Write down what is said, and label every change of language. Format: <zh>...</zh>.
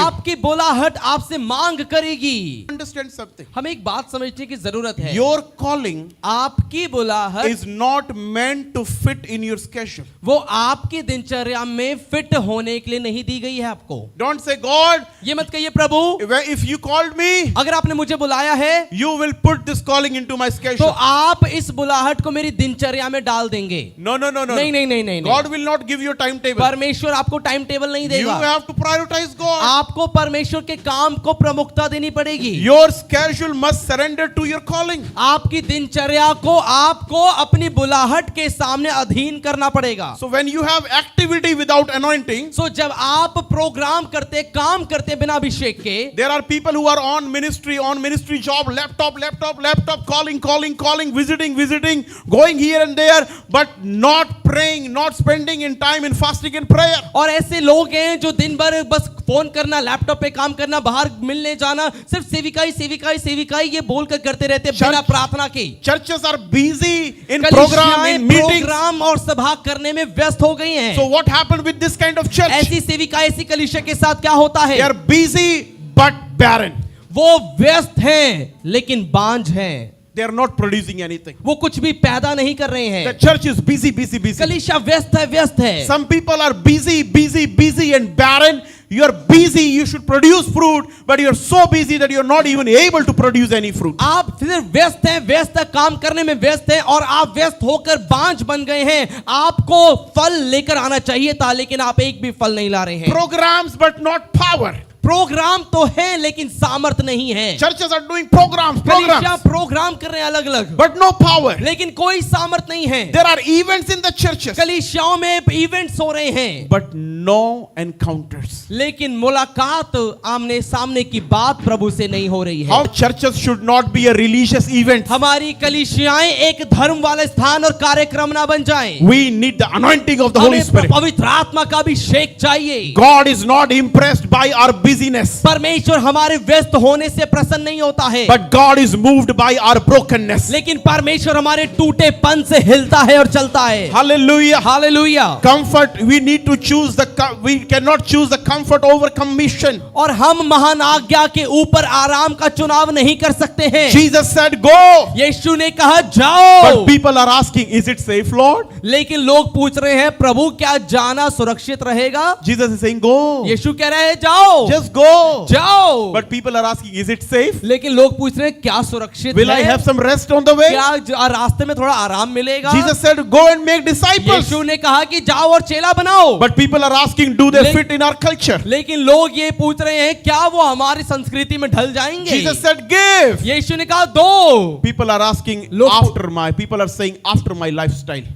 <hi>आपकी बुलाहट आपसे मांग करेगी।</hi> <en>Understand something.</en> <hi>हमें एक बात समझने की जरूरत है।</hi> <en>Your calling</en> <hi>आपकी बुलाहट</hi> <en>is not meant to fit in your schedule.</en> <hi>वो आपकी दिनचर्या में फिट होने के लिए नहीं दी गई है आपको।</hi> <en>Don't say, God,</en> <hi>ये मत कहिए, प्रभु</hi> <en>if you called me,</en> <hi>अगर आपने मुझे बुलाया है,</hi> <en>you will put this calling into my</en> <hi>तो</hi> <en>schedule.</en> <hi>आप इस बुलाहट को मेरी दिनचर्या में डाल देंगे।</hi> <en>No.</en> <hi>नहीं नहीं नहीं नहीं</hi> <en>God will not give you a timetable.</en> <hi>परमेश्वर आपको टाइम टेबल नहीं</hi> <en>You</en> <hi>देगा।</hi> <en>have to prioritize God.</en> <hi>आपको परमेश्वर के काम को प्रमुखता देनी पड़ेगी।</hi> <en>Your schedule must surrender to to your calling.</en> <hi>आपकी दिनचर्या को आपको अपनी बुलाहट के सामने अधीन करना पड़ेगा।</hi> <en>So when you have activity without anointing,</en> <hi>सो जब आप प्रोग्राम करते, काम करते बिना अभिषेक के,</hi> <en>there are people who are on ministry job, laptop, calling, visiting, going here and there, but not praying, not spending in time in fasting and prayer.</en> <hi>और ऐसे लोग हैं जो दिन भर बस फोन करना, लैपटॉप पे काम करना, बाहर मिलने जाना, सिर्फ सेविकाई ये बोलकर करते रहते हैं बिना प्रार्थना के।</hi> <en>Churches are busy in program, in meetings.</en> <hi>Programme और सभा करने में व्यस्त हो गई हैं।</hi> <en>So what happened with this kind of church?</en> <hi>ऐसी सेविका, ऐसी कलीसिया के साथ क्या होता है?</hi> <en>They are busy but barren.</en> <hi>वो व्यस्त हैं लेकिन बांझ हैं।</hi> <en>They are not producing anything.</en> <hi>वो कुछ भी पैदा नहीं कर रहे हैं।</hi> <en>The church is busy.</en> <hi>कलीसिया व्यस्त है।</hi> <en>Some people are busy and barren. You are busy, you should produce fruit, but you are so busy that you are not even able to produce any fruit.</en> <hi>आप सिर्फ व्यस्त है, काम करने में व्यस्त है और आप व्यस्त होकर बांझ बन गए हैं। आपको फल लेकर आना चाहिए था, लेकिन आप एक भी फल नहीं ला रहे हैं।</hi> <en>Programs but not power.</en> <hi>Programme तो है लेकिन सामर्थ नहीं है।</hi> <en>Churches are doing programs,</en> <hi>programme कर रहे हैं अलग अलग,</hi> <en>but no power.</en> <hi>लेकिन कोई सामर्थ नहीं है।</hi> <en>There are events in the churches,</en> <hi>कलीसियाओं में इवेंट्स हो रहे हैं,</hi> <en>but no encounters.</en> <hi>लेकिन मुलाकात आमने सामने की बात प्रभु से नहीं हो रही है।</hi> <en>Our churches should not be a religious event.</en> <hi>हमारी कलीसियाएं एक धर्म वाले स्थान और कार्यक्रम ना बन जाएं।</hi> <en>We need the anointing of the Holy Spirit.</en> <hi>पवित्र आत्मा का अभिषेक चाहिए।</hi> <en>God is not impressed by our busyness,</en> <hi>परमेश्वर हमारे व्यस्त होने से प्रसन्न नहीं होता है,</hi> <en>but God is moved by our brokenness.</en> <hi>लेकिन परमेश्वर हमारे टूटेपन से हिलता है और चलता है।</hi> <en>Hallelujah.</en> <hi>Hallelujah.</hi> <en>Comfort, we need to choose we cannot choose the comfort over commission.</en> <hi>और हम महान आज्ञा के ऊपर आराम का चुनाव नहीं कर सकते हैं।</hi> <en>Jesus said go,</en> <hi>यीशु ने कहा जाओ,</hi> <en>but people are asking, is it safe, Lord?</en> <hi>लेकिन लोग पूछ रहे हैं प्रभु क्या जाना सुरक्षित रहेगा?</hi> <en>Jesus is saying go,</en> <hi>यीशु कह रहे हैं जाओ,</hi> <en>just go.</en> <hi>जाओ,</hi> <en>But people are asking, is it safe?</en> <hi>लेकिन लोग पूछ रहे हैं क्या सुरक्षित</hi> <en>Will</en> <hi>है?</hi> <en>I have some rest on the way?</en> <hi>क्या रास्ते में थोड़ा आराम मिलेगा?</hi> <en>Jesus said go and make disciples.</en> <hi>यीशु ने कहा कि जाओ और चेला बनाओ।</hi> <en>But people are asking, do they ले- fit in our culture?</en> <hi>लेकिन लोग ये पूछ रहे हैं क्या वो हमारी संस्कृति में ढल जाएंगे?</hi> <en>Jesus said give.</en> <hi>यीशु ने कहा दो।</hi> <en>People are asking people are saying after my lifestyle.</en>